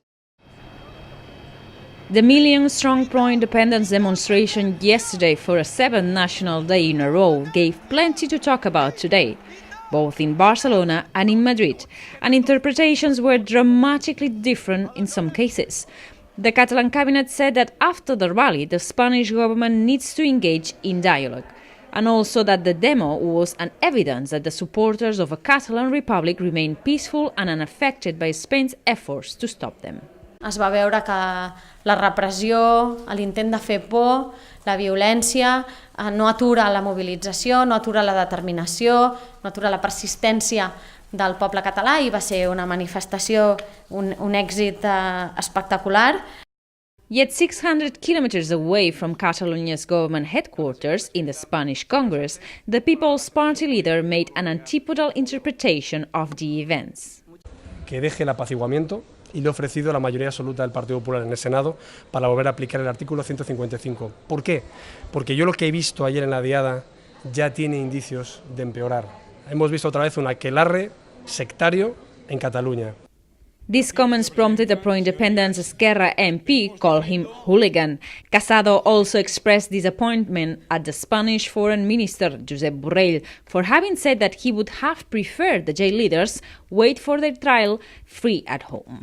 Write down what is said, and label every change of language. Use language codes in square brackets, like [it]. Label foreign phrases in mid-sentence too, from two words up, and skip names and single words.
[en] The million-strong pro-independence demonstration yesterday for a 7th National Day in a row gave plenty to talk about today, both in Barcelona and in Madrid, and interpretations were dramatically different in some cases. The Catalan cabinet said that after the rally, the Spanish government needs to engage in dialogue, and also that the demo was an evidence that the supporters of a Catalan republic remain peaceful and unaffected by Spain's efforts to stop them. [ca] Es va veure que la repressió, l'intent de fer por, la violència, no atura la mobilització, no atura la determinació, no atura la persistència del poble català i va ser una manifestació, un èxit espectacular. [en] Yet 600 kilometers away from Catalonia's government headquarters in the Spanish Congress, the People's Party leader made an antipodal interpretation of the events. [es] Que deje el apaciguamiento y le he ofrecido la mayoría absoluta del Partido Popular en el Senado para volver a aplicar el artículo 155. ¿Por qué? Porque yo lo que he visto ayer en la diada ya tiene indicios de empeorar. Hemos visto otra vez un aquelarre sectario en Cataluña. [en] These comments prompted a pro-independence Esquerra MP call him hooligan. Casado also expressed disappointment at the Spanish Foreign Minister, Josep Borrell, for having said that he would have preferred the jail leaders wait for their trial free at home.